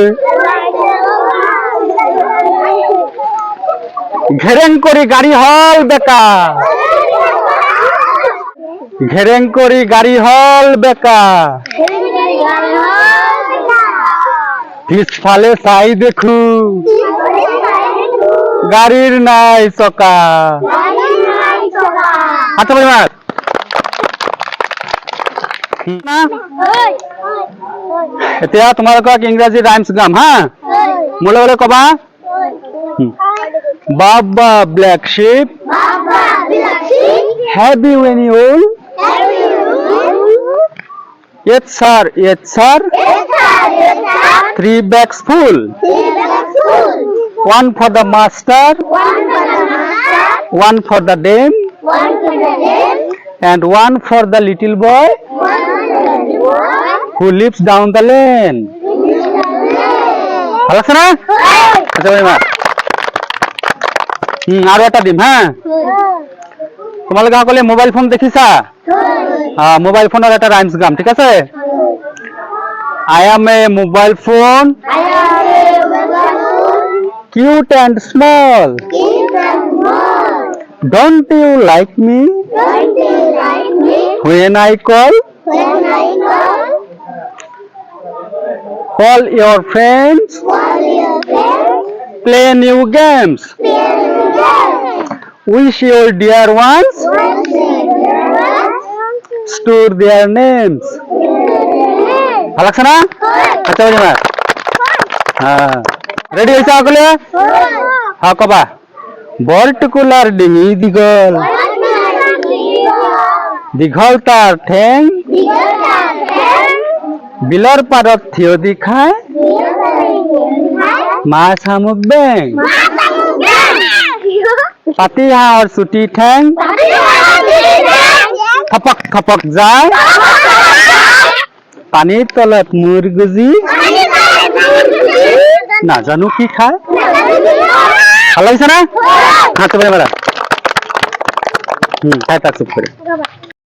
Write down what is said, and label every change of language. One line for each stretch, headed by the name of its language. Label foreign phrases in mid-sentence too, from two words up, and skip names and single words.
Assamese: ঘেৰেং কৰি গাড়ী হল বেকা, ঘেৰেং কৰি গাড়ী হল বেকা, পিছফালে চাই দেখো গাড়ীৰ নাই চকা। আচ্ছা বলি মার। এতিয়া তোমালোকক ইংৰাজী ৰাইমছ গাম হা, মোৰ লগতে কবা।
English: Baa baa black sheep have you any wool? Yes sir, yes sir. 3 bags full. 1 for the master, 1 for the dame, and 1 for the little boy who lives down the lane.
Bangla: ভালো আছে না? আচ্ছা ভাই মা, আরো একটা দিম হ্যাঁ।
Assamese: তোমালোকে সকলে মোবাইল ফোন দেখিছা?
Bangla: হ্যাঁ, মোবাইল ফোনের একটা রাইমস গাম, ঠিক আছে?
English: I am a mobile phone, cute and small. Don't you like me? When I call? Call your friends. Play new games. Wish your dear ones. Store their names.
Bangla: ভাল লাগছে না? আচ্ছা বাজি মার। হ্যাঁ রেডি হয়েছে
Assamese: সকলে? হ্যাঁ কবা বৰটোকোলাৰ ডিঙি দীঘল দীঘল তাৰ ঠেং বিলৰ পাৰত থিয় দি খায় মাছ শামুক বেং পাতি হাঁহৰ চুটি ঠেং থপক থপক যায় পানীৰ তলত মূৰ গুজি নাজানো কি খায় ভাল লাগিছে না হাত মারা তাই তাক চুপ করে